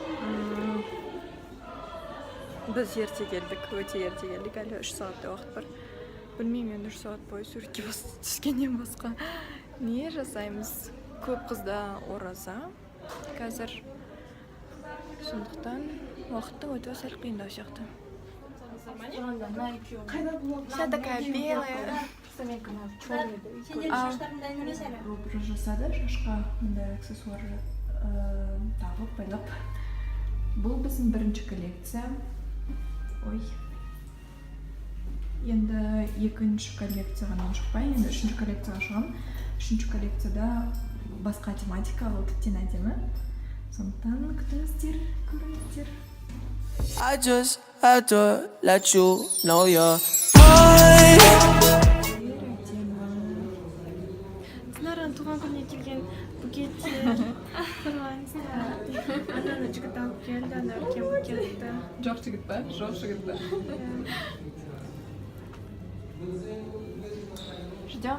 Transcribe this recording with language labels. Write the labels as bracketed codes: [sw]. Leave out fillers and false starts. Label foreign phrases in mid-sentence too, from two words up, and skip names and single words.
[kk] Біз ерте келдік, өте ерте келдік, әлі 3 сағаттай уақыт бар. Білмеймін, енді 3 сағат бойы суретке түскеннен басқа не жасаймыз? Көп қызда ораза қазір. Сондықтан уақыттың өтуі сәл қиындау сияқты. [ru] Вся такая белая. [kk] Робер жасады, шашқа мындай аксессуар тағып, байлап. Бұл біздің бірінші коллекция. Ой. Енді екінші коллекцияға шықпай, енді үшінші коллекцияға шығам. Үшінші коллекцияда басқа тематика, ол тіптен әдемі. Сондықтан күтіңіздер, көріңіздер. [en] I just had to let you know you're mine. [kk] Динараны туған күніне келген букеттер. Ананы жігіт алып келді, ана үлкен букетті. Жоқ жігіт па? Жоқ жігіт па? Ждем.